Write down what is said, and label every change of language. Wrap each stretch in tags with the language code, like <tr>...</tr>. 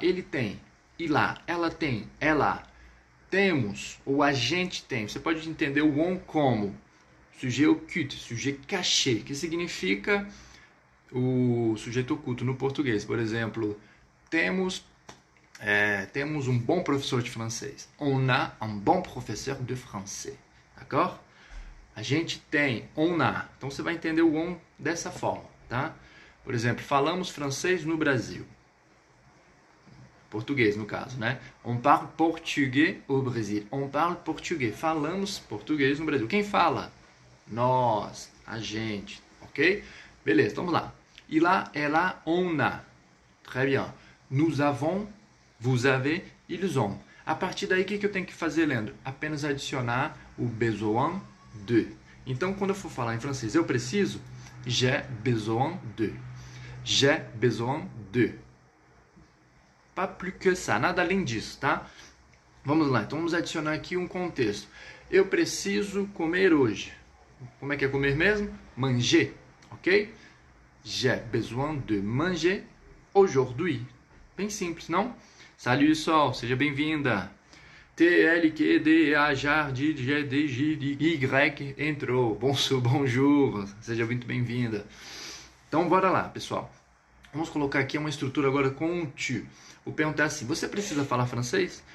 <pt>Ele tem,</pt> <fr>il a,</fr> <pt>ela tem, ela. Temos, ou a gente tem. Você pode entender o on como sujeito oculto, sujeito caché, que significa o sujeito oculto no português. Por exemplo, temos um bom professor de francês.</pt> <fr>On a un bon professeur de français. D'accord?</fr> <pt>A gente tem,</pt> <fr>on a.</fr> <pt>Então você vai entender o on dessa forma, tá? Por exemplo, falamos francês no Brasil. Português, no caso, né?</pt> <fr>On parle portugais au Brasil. On parle</fr> <pt>português. Falamos português no Brasil. Quem fala? Nós, a gente, ok? Beleza, vamos lá.</pt> <fr>Il a, elle a, on a. Très bien. Nous avons, vous avez, ils ont.</fr> <pt>A partir daí, o que eu tenho que fazer, Leandro? Apenas adicionar o besoin de. Então, quando eu for falar em francês, eu preciso,</pt> <fr>j'ai besoin de. J'ai besoin de. Pas plus que ça,</fr> <pt>nada além disso, tá? Vamos lá, então vamos adicionar aqui um contexto. Eu preciso comer hoje. Como é que é comer mesmo?</pt> <fr>Manger, ok? J'ai besoin de manger aujourd'hui.</fr> <pt>Bem simples, não? Salut Sol, seja bem-vinda. TLQDA Jardim Y entrou. Bonjour, seja muito bem-vinda. Então bora lá, pessoal. Vamos colocar aqui uma estrutura agora com tu. Vou perguntar assim: você precisa falar francês?</pt>